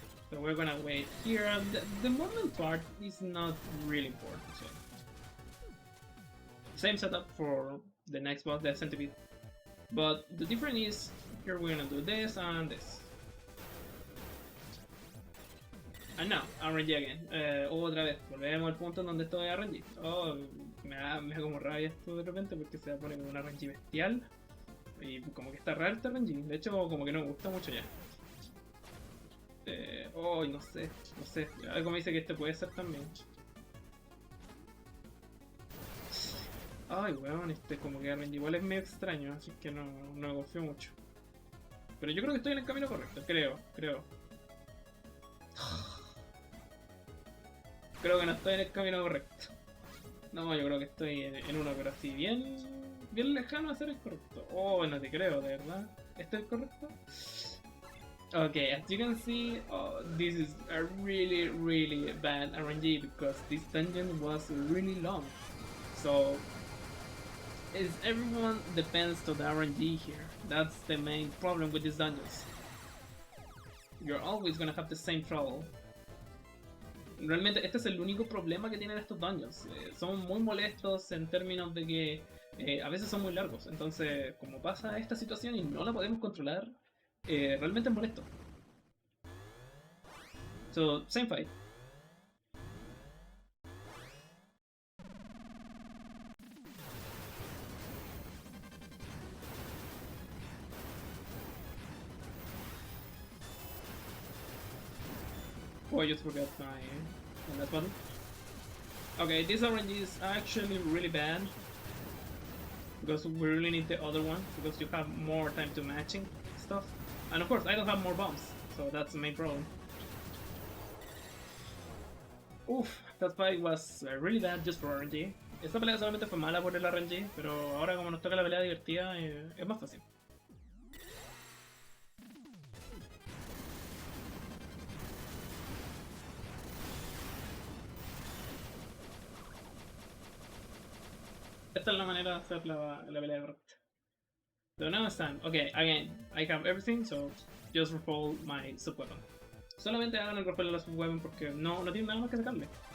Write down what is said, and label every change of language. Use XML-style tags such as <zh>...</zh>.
<en>So we're gonna wait here. The movement part is not really important. So. Same setup for the next boss, the centipede. But the difference is here we're gonna do this and this. And now, RNG again.</en> <es>Otra vez, volvemos al punto en donde estoy RNG. Oh, me da como rabia esto de repente porque se pone como un RNG bestial. Y como que está raro este RNG. De hecho, como que no me gusta mucho ya. No sé. Algo me dice que este puede ser también. Ay, weón, como que RNG igual es medio extraño, así que no me confío mucho. Pero yo creo que estoy en el camino correcto, creo. Creo que no estoy en el camino correcto. No, yo creo que estoy en uno, pero así bien lejano a ser el correcto. Oh, no te creo, de verdad. ¿Este es el correcto?</es> <en>Okay, as you can see, this is a really bad RNG because this dungeon was really long. So, everyone depends to the RNG here. That's the main problem with these dungeons. You're always gonna have the same trouble.</en> <es>Realmente este es el único problema que tienen estos dungeons. Son muy molestos en términos de que a veces son muy largos. Entonces, como pasa esta situación y no la podemos controlar, realmente es molesto.</es> <en>So, same fight. Oh, I just forgot my last button. Okay, this RNG is actually really bad because we really need the other one because you have more time to matching stuff. And of course, I don't have more bombs, so that's the main problem. Oof, that fight was really bad just for RNG.</en> <es>Esta pelea solamente fue mala por el RNG, pero ahora como nos toca la pelea divertida, es más fácil. Esta es la manera de hacer la pelea correcta.</es> <en>So now it's time. Okay, again, I have everything, so just refold my sub-weapon.</en> <es>Solamente hagan el refold de la sub-weapon porque no tiene nada más que sacarle.</es>